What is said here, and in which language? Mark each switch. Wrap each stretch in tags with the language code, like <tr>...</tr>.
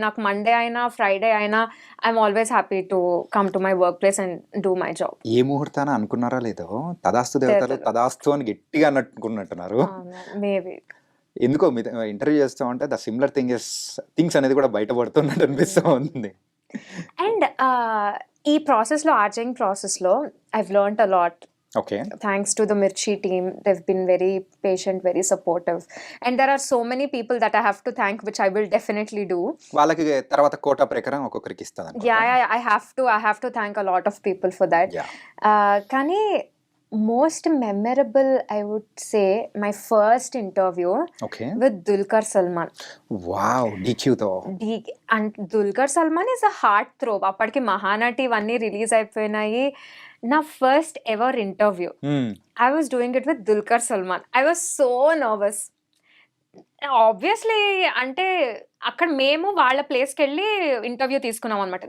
<en>Nak Monday aina Friday aina I'm always happy to come to my workplace and do my job.</en> <te>ఏ ముహూర్తాన అనుకున్నారా లేదో తదాస్తు దేవతలు తదాస్తు అని గట్టిగా అనుకున్నట్టున్నారు.</te> <en>maybe</en> <te>ఎందుకో మీ ఇంటర్వ్యూ చేస్తూ ఉంటే ద సిమిలర్ థింగ్స్ అనేది కూడా బయటపడుతున్నట్టు అనిపిస్తూ ఉంది.</te> <en>And ఈ ప్రాసెస్లో, RJing ప్రాసెస్లో I've learned a lot. Okay. Thanks to the Mirchi team. They've been very patient, very supportive. And there are so many people that I have to thank, which I will definitely do.</en> <te>వాళ్ళకి తర్వాత quota ప్రకారం ఒక్కొక్కరికి ఇస్తాను.</te> <en>Yeah, I have to thank a lot of people for that. Yeah. Kani most memorable, I would say, my first interview with Dulquer Salmaan. Wow, DQ తో. And Dulquer Salmaan is a heart throb.</en> <te>అప్పటికి మహానటి ఇవన్నీ release అయిపోయినాయి.</te> <en>నా first ever interview I was doing it with Dulquer Salmaan. I was so nervous.</en> <te>Obviously అంటే అక్కడ మేము వాళ్ళ ప్లేస్కి వెళ్ళి ఇంటర్వ్యూ తీసుకున్నాం అనమాట.</te>